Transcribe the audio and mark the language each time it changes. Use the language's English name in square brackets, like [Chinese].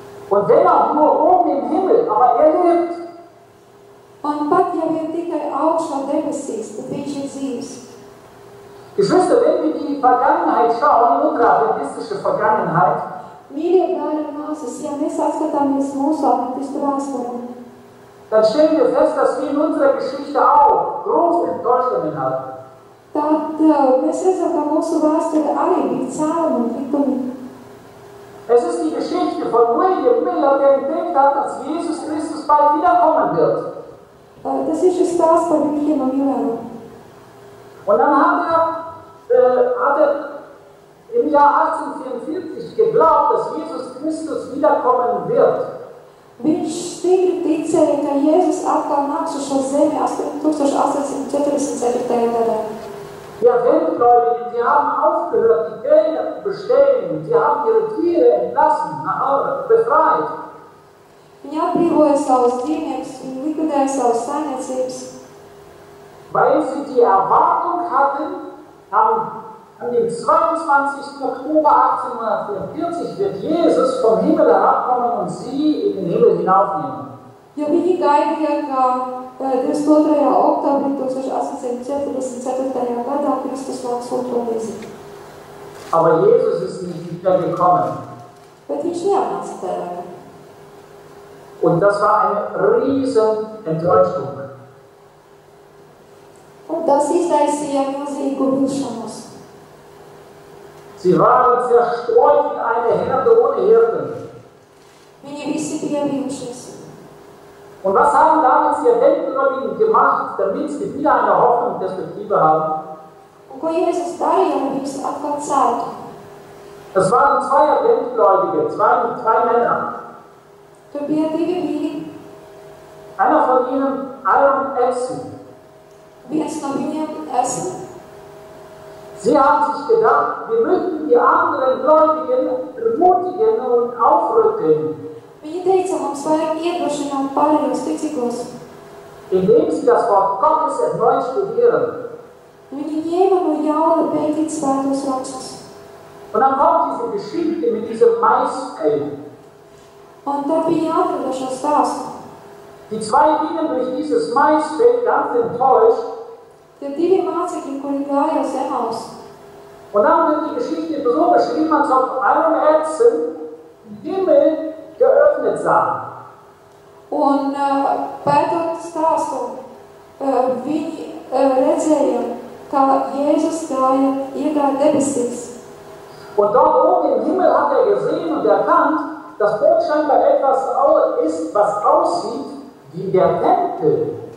[German] Und wenn auch nur oben im Himmel, aber lebt. [Latvian] Un pat ja vien tikai augšā debesīs, tad viņš ir dzīvs. [German] Geschwister, wenn wir die Vergangenheit schauen, in unsere adventistische Vergangenheit, [Latvian] Mīļie brāļi un māsas, ja mēs atskatāmies mūsu adventistu vēsturē, [German] dann stellen wir fest, dass wir in unserer Geschichte auch große Enttäuschungen hatten. [Latvian] tad mēs redzam, ka mūsu vēsture arī bija cēluma un kritumi. [German] Es ist die Geschichte von William Miller, der entdeckt hat, dass Jesus Christus bald wiederkommen wird. [Latvian] Tas ir šis stāsts par Williamu Milleru. [German] Und dann hat er im Jahr 1844 geglaubt, dass Jesus Christus wiederkommen wird. [Latvian] Viņš stingri ticēja, ka Jēzus atkal nāks uz šo zemi 1844. gadā. [German] Die Adventgläubigen, sie haben aufgehört, die Gelder zu bestellen. Sie haben ihre Tiere entlassen, befreit. [Latvian] Viņi atbrīvoja savus dzīvniekus, viņi likvidēja savas saimniecības. [German] Weil sie die Erwartung hatten, an dem 22. Oktober 1844 wird Jesus vom Himmel herabkommen und sie in den Himmel hinaufnehmen. [Latvian] Jo viņi gaidīja, ka 22. oktobrī 1844. gadā Kristus nāks otro reizi. [German] Aber Jesus ist nicht wieder gekommen. [Latvian] Bet viņš neatnāca tajā. [German] Und das war eine riesen Enttäuschung. [Latvian] Un tas izraisīja milzīgu vilšanos. [German] Sie waren zerstreut wie eine Herde ohne Hirten. [Latvian] Viņi visi bija vīlušies. [German] Und was haben damals die Adventgläubigen gemacht, damit sie wieder eine Hoffnung und Perspektive haben? [Latvian] Un ko Jēzus darīja, lai viņus atkal celtu? [German] Es waren zwei Adventgläubige, zwei Männer. [Latvian] Tur bija divi vīri. [German] Einer von ihnen, Aaron Edson. [Latvian] Viens no viņiem esmu. [German] Sie haben sich gedacht, wir möchten die anderen Gläubigen ermutigen und aufrütteln, [Latvian] Viņi teica, mums vajag iedrošināt pārējos ticīgos. [German] indem sie das Wort Gottes erneut studieren. [Latvian] Viņi ņēma no jauna pētīt svētos rakstus. [German] Und dann kommt diese Geschichte mit diesem Maisfeld. [Latvian] Un tad viņi atrada šo stāstu. [German] Die zwei gingen durch dieses Maisfeld ganz enttäuscht. [Latvian] Tie divi mācekļi, kuri gāja uz Emaus. [German] Und dann wird die Geschichte so beschrieben, als ob Aaron Edson den Himmel geöffnet sah. [Latvian] Un pētot stāstu, viņi redzēja, kā Jēzus iegāja debesīs. [German] Und dort oben im Himmel hat er gesehen und erkannt, dass dort scheinbar etwas ist, was aussieht wie der Tempel.